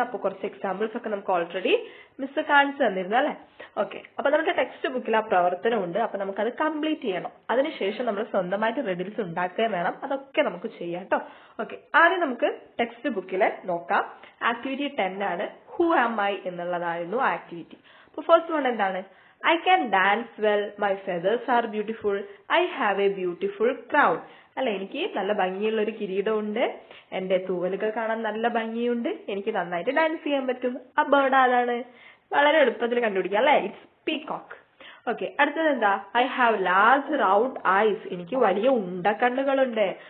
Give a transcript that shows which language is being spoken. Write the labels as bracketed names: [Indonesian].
[Malayalam] അപ്പോൾ കുറച്ച് എക്സാമ്പിൾസ് ഒക്കെ നമുക്ക് ഓൾറെഡി മിസ് കാണിച്ചു തന്നിരുന്നു അല്ലെ? ഓക്കെ, അപ്പൊ നമുക്ക് ടെക്സ്റ്റ് ബുക്കിൽ ആ പ്രവർത്തനം ഉണ്ട്. അപ്പൊ നമുക്കത് കംപ്ലീറ്റ് ചെയ്യണം. അതിനുശേഷം നമ്മൾ സ്വന്തമായിട്ട് റിഡിൽസ് ഉണ്ടാക്കുകയും വേണം. അതൊക്കെ നമുക്ക് ചെയ്യാം കേട്ടോ. ഓക്കെ, ആദ്യം നമുക്ക് ടെക്സ്റ്റ് ബുക്കിൽ നോക്കാം. ആക്ടിവിറ്റി 10 ആണ്. ഹു ആം ഐ എന്നുള്ളതായിരുന്നു ആ ആക്ടിവിറ്റി. അപ്പൊ ഫസ്റ്റ് വൺ എന്താണ്? [English] I can dance well, my feathers are beautiful, I have a beautiful crown. [Malayalam] അല്ല, എനിക്ക് നല്ല ഭംഗിയുള്ള ഒരു കിരീടമുണ്ട്, എന്റെ തൂവലുകൾ കാണാൻ നല്ല ഭംഗിയുണ്ട്, എനിക്ക് നന്നായിട്ട് ഡാൻസ് ചെയ്യാൻ പറ്റും. ആ ബേർഡ് ആരാണ്? വളരെ എളുപ്പത്തിൽ കണ്ടുപിടിക്കാം അല്ലെ? [English] It's peacock. [Malayalam] ഓക്കെ, അടുത്തത് എന്താ? [English] I have large round eyes, [Malayalam] എനിക്ക് വലിയ ഉണ്ടക്കണ്ണുകളുണ്ട്.